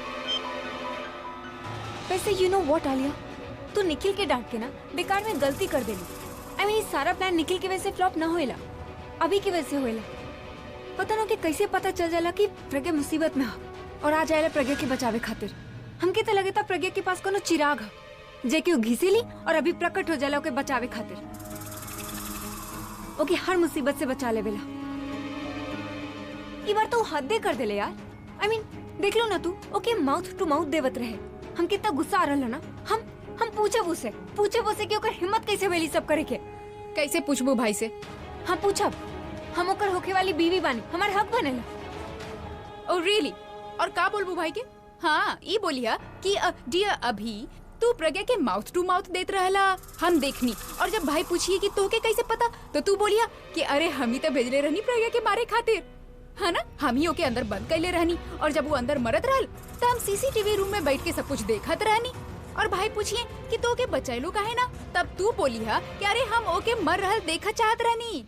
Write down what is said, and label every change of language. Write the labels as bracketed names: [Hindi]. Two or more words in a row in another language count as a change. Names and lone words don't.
[Bhojpuri] वैसे [English] you know what [Bhojpuri] आलिया, तू निखिल के डांट के ना बेकार में गलती कर देली। [English] I mean [Bhojpuri] सारा प्लान निखिल की वजह से फ्लॉप ना होएला, अभी की वजह से होएला। पता ना कि कैसे पता चल जाला कि प्रज्ञा मुसीबत में है और आ जाएला प्रज्ञा के बचावे खातिर। हमके तो लगे था प्रज्ञा के पास कोनो चिराग है जे कि घिसेली और अभी प्रकट हो जाला ओके बचावे खातिर, ओके हर मुसीबत से बचा ले बेला। ई बार तो हद दे कर देले यार। [English] I mean [Bhojpuri] देख लो ना तू, ओके [English] mouth to mouth [Bhojpuri] देवत रहे। हम कितना गुस्सा आ रहल ना, हम पूछे उसे कि ओकर हिम्मत कैसे भेली सब करे के। कैसे पूछबू भाई से? हम पूछब, हम ओकर होखे वाली बीवी बानी, हमार हक बनेला। [English] oh really? [Bhojpuri] और का बोलबू भाई के? हाँ ई बोलिया कि डियर अभी तू प्रज्ञा के [English] mouth to mouth [Bhojpuri] देत रहला, हम देखनी। और जब भाई पूछिए कि तोके कैसे पता, तो तू बोलिया कि अरे हम ही तो भेजले रहनी प्रज्ञा के मारे खातिर, है ना? हम ही ओके अंदर बंद कैले रहनी और जब वो अंदर मरत रहल तो हम [English] CCTV room [Bhojpuri] में बैठ के सब कुछ देखत रहनी। और भाई पूछिए कि तो ओके बचैलू काहे ना, तब तू बोली है कि अरे हम ओके मर रहल देखा चाहत रहनी।